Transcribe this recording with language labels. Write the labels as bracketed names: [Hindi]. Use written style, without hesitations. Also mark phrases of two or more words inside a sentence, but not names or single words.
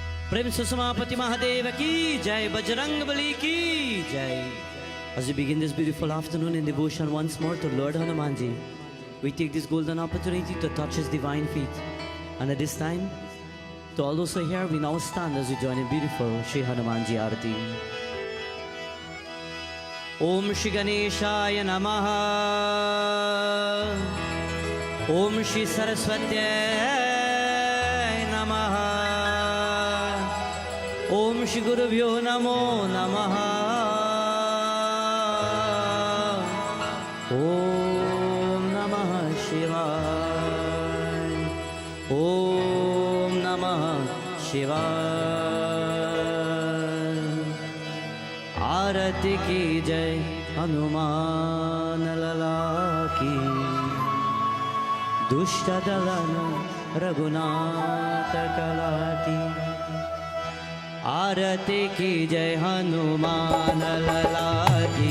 [Hindi] प्रेम सुषमापति महादेव की जय, बजरंग बली की जय. [English] As we begin this beautiful afternoon in devotion once more to Lord Hanumanji, we take this golden opportunity to touch his divine feet. And at this time, to all those who are here, we now stand as we join in beautiful Shri Hanumanji Arati. [Sanskrit] ॐ श्री गणेशाय नमः. ॐ श्री सरस्वती नमः. ॐ श्री गुरुभ्यो नमो नमः. ॐ नमः शिवाय. ॐ नमः शिवाय. [Hindi] आरती की जै, हनुमान लला की. दुष्ट दलन रघुनाथ कला की. आरती की जै, हनुमान लला की.